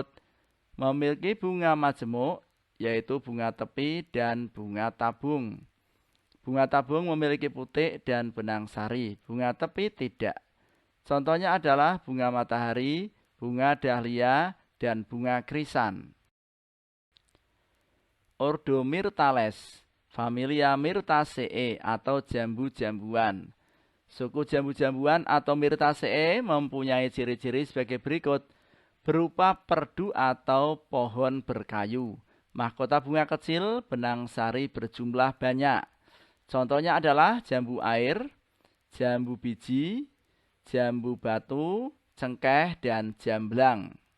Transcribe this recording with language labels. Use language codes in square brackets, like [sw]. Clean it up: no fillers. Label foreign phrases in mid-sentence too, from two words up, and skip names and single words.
[id] Memiliki bunga majemuk, yaitu bunga tepi dan bunga tabung. Bunga tabung memiliki putik dan benang sari, bunga tepi tidak. Contohnya adalah bunga matahari, bunga dahlia, dan bunga krisan. Ordo Myrtales, familia Myrtaceae atau jambu-jambuan. Suku jambu-jambuan atau Myrtaceae mempunyai ciri-ciri sebagai berikut. Berupa perdu atau pohon berkayu. Mahkota bunga kecil, benang sari berjumlah banyak. Contohnya adalah jambu air, jambu biji, jambu batu, cengkeh, dan jamblang.